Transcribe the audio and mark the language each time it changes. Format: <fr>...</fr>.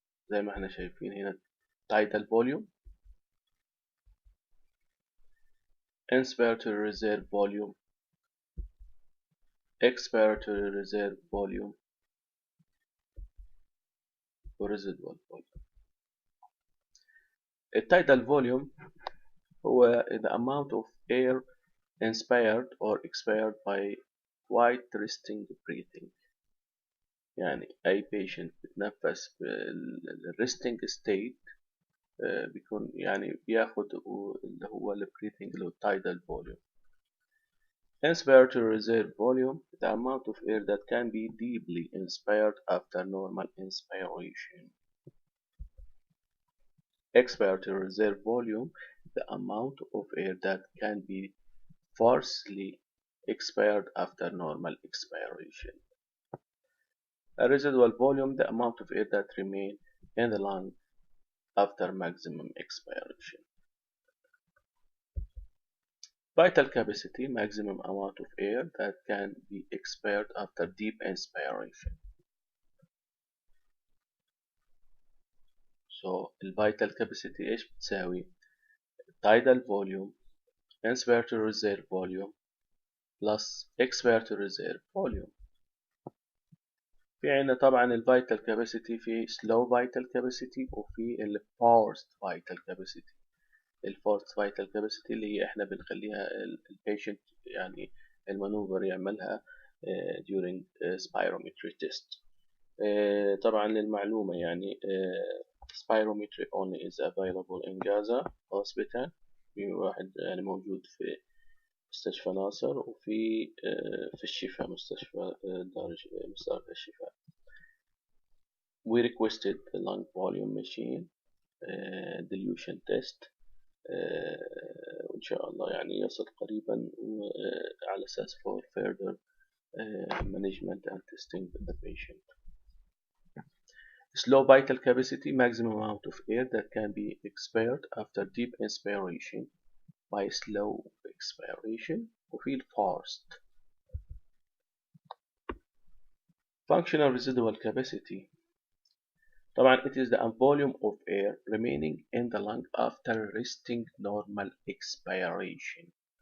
<ar>زي ما احنا شايفين هنا</ar> <en>tidal volume, inspiratory reserve volume, expiratory reserve volume, ورesidual volume. الtidal volume هو the amount of air inspired or expired by quiet resting breathing.</en> <ar>يعني أي patient بتنفس</ar> <en>resting state</en> <ar>بيكون يعني بياخد اللي هو breathing اللي هو</ar> <en>tidal volume. Inspiratory reserve volume, the amount of air that can be deeply inspired after normal inspiration. Expiratory reserve volume, the amount of air that can be forcibly expired after normal expiration. A residual volume, the amount of air that remains in the lung after maximum expiration. Vital capacity, maximum amount of air that can be expired after deep inspiration. So الvital capacity</en> <ar>ايش بتساوي؟</ar> <en>tidal volume, inspiratory reserve volume plus expiratory reserve volume.</en> <ar>في عنا طبعا الفيتال كاباسيتي في</ar> <en>slow vital capacity</en> <ar>وفي</ar> <en>forced vital capacity.</en> <ar>الفورست فايتال كاباسيتي اللي هي احنا بنخليها البيشنت يعني المانوفر يعملها during spirometry test. طبعا للمعلومة يعني</ar> <en>spirometry only is available in Gaza hospital.</en> <ar>في واحد يعني موجود في مستشفى ناصر وفي في الشفاء مستشفى مستشفى الشفاء.</ar> <en>We requested the lung volume machine dilution test</en> <ar>وإن شاء الله يعني يصل قريبا على أساس</ar> <en>for further management and testing the patient. Slow vital capacity, maximum amount of air that can be expired after deep inspiration by slow expiration</en> <ar>وفي</ar> <en>fast. Functional residual capacity.</en> <ar>طبعا</ar> <en>it is the volume of air remaining in the lung after resting normal expiration.</en>